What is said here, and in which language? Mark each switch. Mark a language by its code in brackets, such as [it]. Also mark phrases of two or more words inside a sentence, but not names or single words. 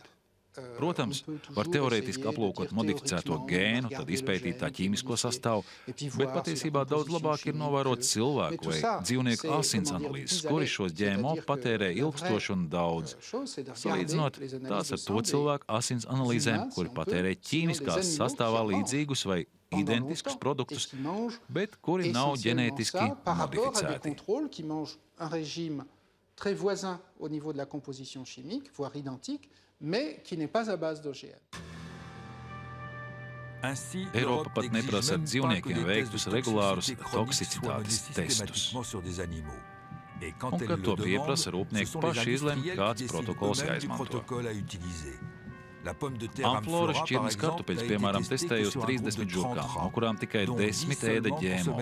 [lv] Protams, var teorētiski aplūkot modificēto gēnu, tad izpētīt tā ķīmisko sastāvu, bet patiesībā daudz labāk ir novērot cilvēku vai dzīvnieku asins analīzes, kuri šos GMO patērē ilgstoši un daudz. Salīdzinot tās ar to cilvēku asins analīzēm, kuri patērē ķīmiskās sastāvā līdzīgus vai identiskus produktus, bet kuri nav ģenētiski modificēti. [fr] Mais qui n'est pas à base d'OGM. [lv] Eiropa pat neprasa ar dzīvniekiem veiktus regulārus toksicitātes testus. Un, kad to pieprasa, rūpnieki paši izlemj, kāds protokols jāizmanto. Amfloras šķirnes kartupeļus, piemēram, testēja uz 30 žurkām, no kurām tikai 10 ēda GMO.